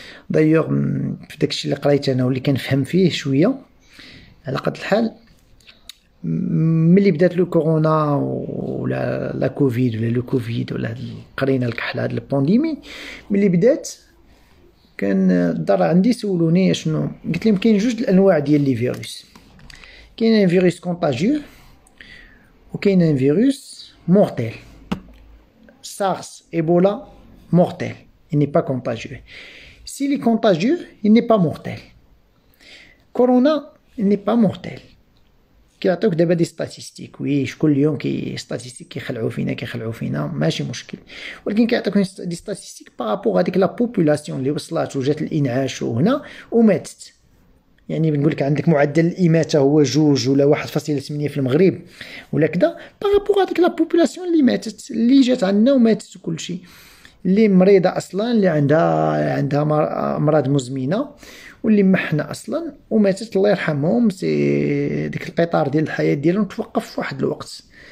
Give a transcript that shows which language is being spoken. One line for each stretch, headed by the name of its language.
Arabic: دايوغ في داكشي اللي قريت انا واللي كنفهم فيه شويه على قد الحال، ملي بدات لو كورونا ولا لا كوفيد ولا لو كوفيد ولا قرينا الكحله هاد البانديمي، ملي بدات كان الدار عندي سولوني شنو قلت لهم كاين جوج الانواع ديال لي فيروس. كاين ان فيروس كونتاجيو وكاين ان فيروس مورتيل.
French: SARS, Ebola, mortel. Il n'est pas contagieux. S'il est contagieux, il n'est pas mortel. Corona, il n'est pas mortel.
Arabic: كيعطيوك دابا دي ستاتيستيك. وي كل يوم ستاتيستيك كيخلعوا فينا ماشي مشكل، ولكن كيعطيوك دي ستاتيستيك بارابور هذيك لا بوبولاسيون اللي وصلات وجات الانعاش وهنا وماتت. يعني بنقول لك عندك معدل الاماته هو 2 ولا 1.8 في المغرب ولا كذا، بارابور هذيك لا بوبولاسيون اللي ماتت اللي جات عندنا وماتت وكلشي، اللي مريضه اصلا اللي عندها امراض مزمنه واللي محنا اصلا وماتت الله يرحمهم. سي ديك القطار ديال الحياه ديالهم توقف في واحد الوقت.